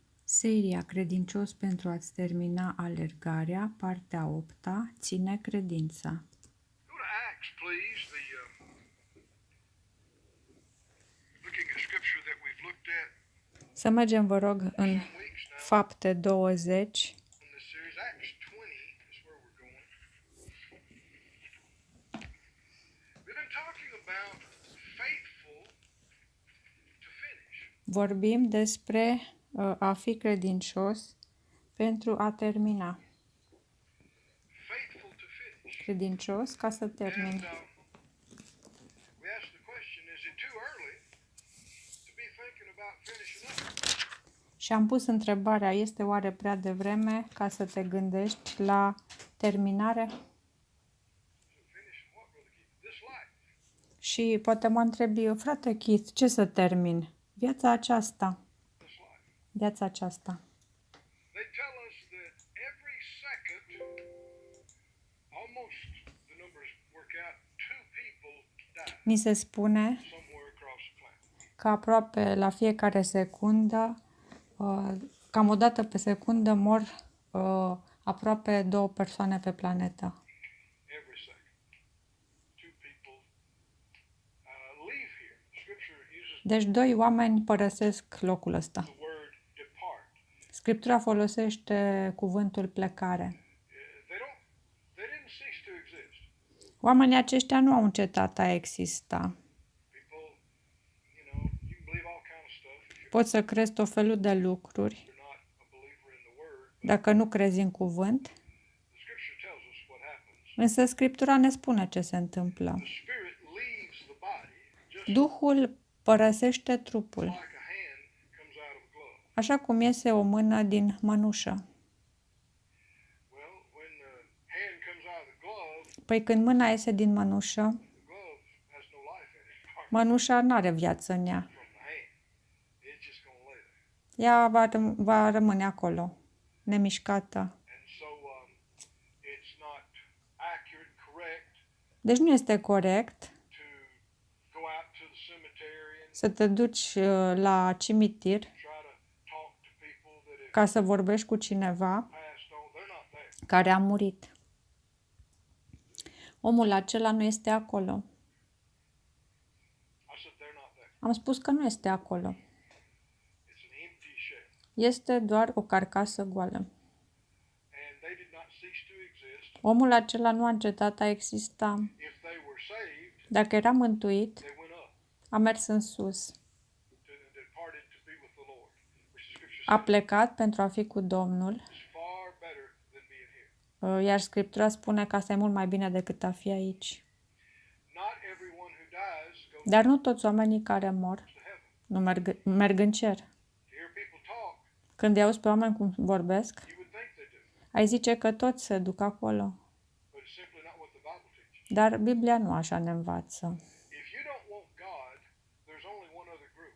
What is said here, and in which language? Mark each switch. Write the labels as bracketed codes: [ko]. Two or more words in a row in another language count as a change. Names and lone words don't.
[ro] Seria Credincios pentru a-ți termina alergarea, partea 8-a, ține credința. [en] Go to Acts, please. Looking at scripture that we've looked at [ro] Să mergem, vă rog, în [en] some weeks now [ro] Fapte 20. [en] in this series. Acts 20 is where we're going. We've been talking about faithful to finish. [ro] Vorbim despre a fi credincios pentru a termina. [en] Faithful to finish. [ro] Credincios ca să termin. [en] And we asked the question, is it too early to be thinking about finishing up? [ro] Și am pus întrebarea, este oare prea devreme ca să te gândești la terminare? [en] Finish what, Brother Keith? This life. [ro] Și poate mă întrebi, frate Keith, ce să termin? Viața aceasta. [en] This life. [ro] Viața aceasta. [en] They tell us that every second, almost the numbers work out, 2 people die [ro] Ni se spune [en] somewhere across the planet. [ro] că aproape la fiecare secundă, cam o dată pe secundă, mor aproape 2 persoane pe planetă. [en] Every second. 2 people leave here. Scripture uses [ro] Deci 2 oameni părăsesc locul ăsta. [en] the word depart. [ro] Scriptura folosește cuvântul plecare. [en] They didn't cease to exist. [ro] Oamenii aceștia nu au încetat a exista. [en] People, you can believe all kind of stuff if [ro] Poți să crezi tot felul de lucruri. [en] you're not a believer in the word. [ro] Dacă nu crezi în cuvânt, [en] The scripture tells us what happens. [ro] însă Scriptura ne spune ce se întâmplă. [en] The spirit leaves the body just [ro] Duhul părăsește trupul, [en] like a hand comes out of a glove. [ro] așa cum iese o mână din mănușă. [en] Well, when the hand comes out of the glove, [ro] Păi când mâna iese din mănușă, [en] the glove has no life in it apart [ro] mănușa nu are viață în ea. [en] from the hand. It's just going to lay there. [ro] Ea va rămâne acolo, nemișcată. [en] And so it's not accurate, correct [ro] Deci nu este corect [en] to go out to the cemetery and [ro] să te duci la cimitir [en] try to talk to people that have [ro] ca să vorbești cu cineva [en] passed on. They're not there. [ro] care a murit. Omul acela nu este acolo. [en] I said they're not there. [ro] Am spus că nu este acolo. [en] It's an empty shell. [ro] Este doar o carcasă goală. [en] And they did not cease to exist. [ro] Omul acela nu a încetat a exista. [en] If they were saved, [ro] Dacă era mântuit, [en] they went up [ro] a mers în sus. [en] departed to be with the Lord, which the scripture [ro] A [en] says [ro] plecat pentru a fi cu Domnul, [en] is far better than being here. [ro] iar Scriptura spune că asta e mult mai bine decât a fi aici. [en] Not everyone who dies goes [ro] Dar nu toți oamenii care mor [en] to heaven. [ro] nu merg în cer. [en] To hear people talk, [ro] Când îi auzi pe oameni cum vorbesc, [en] you would think they do, [ro] ai zice că toți se duc acolo. [en] but it's simply not what the Bible teaches. [ro] Dar Biblia nu așa ne învață. [en] If you don't want God, there's only one other group.